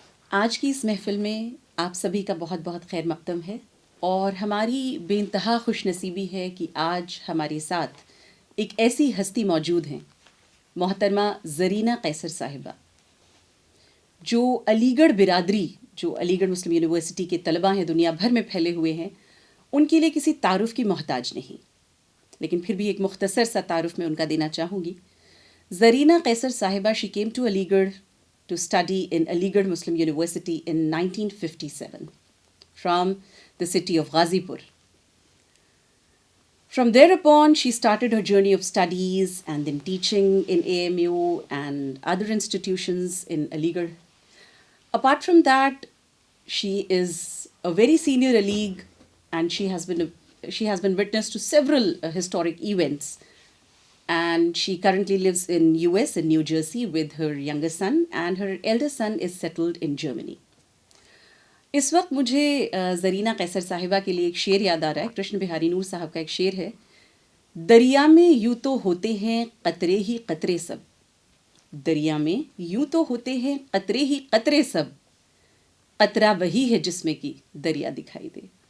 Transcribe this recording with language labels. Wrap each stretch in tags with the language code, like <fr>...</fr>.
<ur>آج کی اس محفل میں آپ سبھی کا بہت بہت خیر مقدم ہے اور ہماری بے انتہا خوش نصیبی ہے کہ آج ہمارے ساتھ ایک ایسی ہستی موجود ہیں، محترمہ زرینہ قیصر صاحبہ، جو علی گڑھ برادری، جو علی گڑھ مسلم یونیورسٹی کے طلباء ہیں، دنیا بھر میں پھیلے ہوئے ہیں، ان کے لیے کسی تعارف کی محتاج نہیں، لیکن پھر بھی ایک مختصر سا تعارف میں ان کا دینا چاہوں گی.</ur> <en>زرینہ قیصر صاحبہ, she came to Aligarh to study in Aligarh Muslim University in 1957 from the city of Ghazipur. From thereupon, she started her journey of studies and then teaching in AMU and other institutions in Aligarh. Apart from that, she is a very senior Alig, and she has been witness to several historic events. And she currently lives in US, in New Jersey, with her younger son, and her elder son is settled in Germany.</en> <ur>اس وقت مجھے زرینہ قیصر صاحبہ کے لیے ایک شعر یاد آ رہا ہے. کرشن بہاری نور صاحب کا ایک شعر ہے: دریا میں یوں تو ہوتے ہیں قطرے ہی قطرے سب، دریا میں یوں تو ہوتے ہیں قطرے ہی قطرے سب، قطرہ وہی ہے جس میں کہ دریا دکھائی دے.</ur>